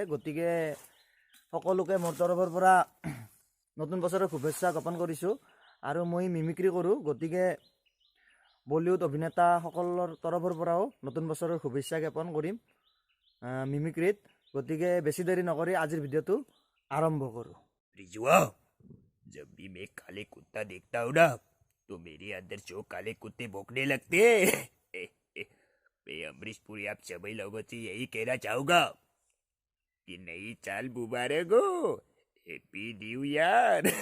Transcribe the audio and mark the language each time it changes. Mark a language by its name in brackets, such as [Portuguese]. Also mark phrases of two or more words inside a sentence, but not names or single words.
[Assamese] গতিকে সকলোকে মোৰ তৰফৰ পৰা নতুন বছৰৰ শুভেচ্ছা জ্ঞাপন কৰিছোঁ। আৰু মই মিমিক্ৰি কৰোঁ, গতিকে বলিউড অভিনেতাসকলৰ তৰফৰ পৰাও নতুন বছৰৰ শুভেচ্ছা জ্ঞাপন কৰিম মিমিক্ৰিত। গতিকে বেছি দেৰি নকৰি আজিৰ ভিডিঅ'টো আৰম্ভ কৰোঁ। [Hindi] रिजुआ, जब भी मैं काले कुत्ता देखता हूँ ना तो मेरे अंदर जो काले कुत्ते भौंकने लगते हैं। मैं अमरीश पुरी आप सभी लोगों से यही कहना चाहूंगा कि नई साल मुबारक हो, [English] Happy New Year.